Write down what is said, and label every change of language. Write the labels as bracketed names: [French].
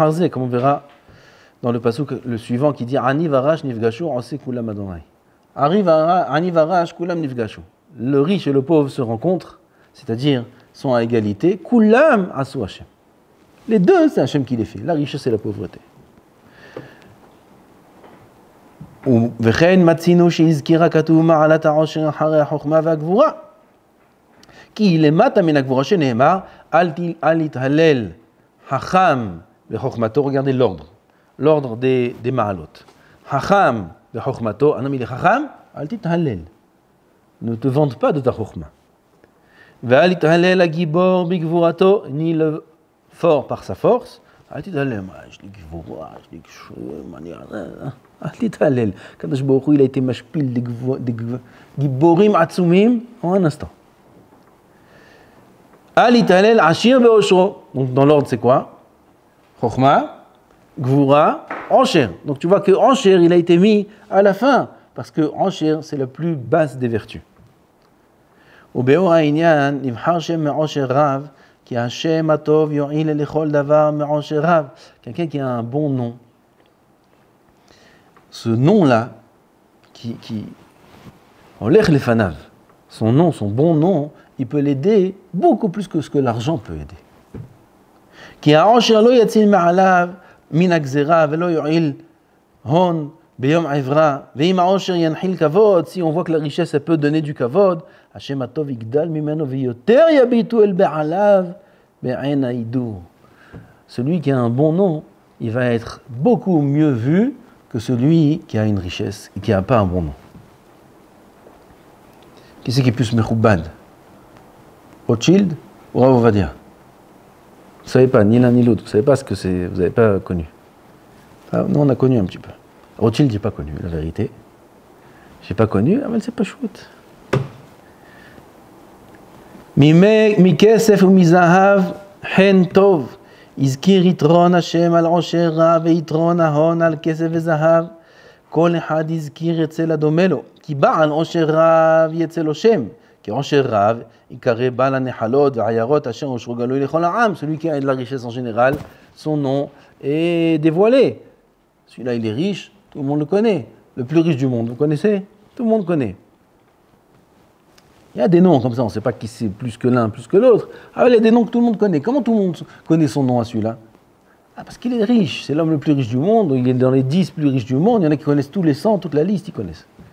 [French] Comme on verra dans le pasuk le suivant qui dit Ani varash nifgashu ose kulam adonai. Ani varash kulam nifgashu. Le riche et le pauvre se rencontrent, c'est-à-dire sont à égalité. Kulam asu Hashem. Les deux, c'est Hashem qui les fait, la richesse et la pauvreté. [Hebrew] וכן מצינו שהזכירה כתוב מעלת העושר אחרי החוכמה והגבורה. כי למטה מן הגבורה שנאמר, אל יתהלל חכם בחוכמתו. Regardez l'ordre des ma'alot. [French] Chacham v'chokhmato, un homme il est chacham, al tithalel. Ne te vante pas de ta chokhma. Ve'al tithalel agibor bigvurato, ni le fort par sa force. Al tithalel, je dis gvura, je dis manière. Al tithalel. Kadosh Baruch Hu, il a été mashpil de giborim atzumim en un instant. [Hebrew] Al tithalel ashir be'oshro. [French] Donc dans l'ordre c'est quoi? Chokhma, Gvura, Ansher. Donc tu vois que Ansher, il a été mis à la fin, parce que Ansher, c'est la plus basse des vertus. [Hebrew] ובאור העניין נבחר שם מעושר רב, כי השם הטוב יועיל לכל דבר מעושר רב. [French] Quelqu'un qui a un bon nom. Ce nom-là, qui הולך לפניו, son nom, son bon nom, il peut l'aider beaucoup plus que ce que l'argent peut aider. [Hebrew] כי העושר לא יציל מעליו מן הגזרה ולא יועיל הון ביום עברה, ואם העושר ינחיל כבוד, si on voit que la richesse elle peut donner du כבוד, השם הטוב יגדל ממנו ויותר יביטו אל בעליו בעין ההידור. [French] Celui qui a un bon nom, il va être beaucoup mieux vu que celui qui a une richesse et qui n'a pas un bon nom. Qui c'est qui est plus mechoubad? Rothschild ou Rav Ovadia? Vous ne savez pas, ni l'un ni l'autre, vous ne savez pas ce que c'est, vous n'avez pas connu. Ah, nous, on a connu un petit peu. Rothschild, je n'ai pas connu, la vérité. Je n'ai pas connu, mais c'est pas chouette. [Hebrew] מכסף ומזהב חן טוב, הזכיר יתרון השם על עושר רב ויתרון ההון על כסף וזהב. כל אחד הזכיר אצל הדומה לו, כי בעל עושר רב יצא לו שם. כי עושר רב יקרא בעל הנחלות והעיירות אשר עושרו גלוי לכל העם. [French] Celui qui a de la richesse en général, son nom est dévoilé. Celui-là, il est riche, tout le monde le connaît. Le plus riche du monde, vous connaissez? Tout le monde connaît. Il y a des noms comme ça, on ne sait pas qui c'est plus que l'un, plus que l'autre. Ah, il y a des noms que tout le monde connaît. Comment tout le monde connaît son nom à celui-là? Ah, parce qu'il est riche, c'est l'homme le plus riche du monde, il est dans les 10 plus riches du monde, il y en a qui connaissent tous les 100, toute la liste, ils connaissent.